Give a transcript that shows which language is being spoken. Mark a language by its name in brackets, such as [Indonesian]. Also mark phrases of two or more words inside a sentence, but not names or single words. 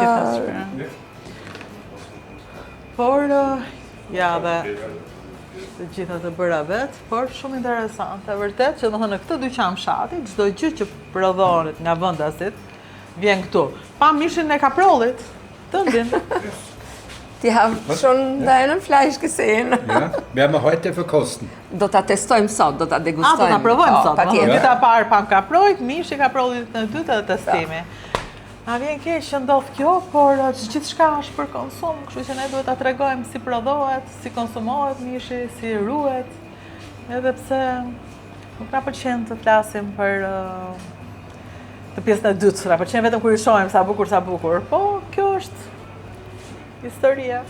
[Albanian] Por, ja dhe të gjitha të bëra vetë, por shumë interesante, vërtet që në këtë dyqan fshati, çdo gjë që prodhohet nga vendasit vjen këtu. Pa mishin e kaprollit, tëndin. [German] Die haben schon deinen Fleisch gesehen. Ja, werden wir heute verkosten. [Albanian] Do ta testojmë sot, do ta degustojmë. Do ta provojmë sot. Patjetër. Vita parë pam kaprollit, mishi kaprollit në dytë të testimi. Na vjen keq që ndodh kjo, por gjithçka është për konsum, kështu që ne duhet ta tregojmë si prodhohet, si konsumohet mishi, si ruhet. Edhe pse nuk na pëlqen të flasim për të pjesën e dytë, na pëlqen vetëm kur i shohim sa bukur, po kjo është historia.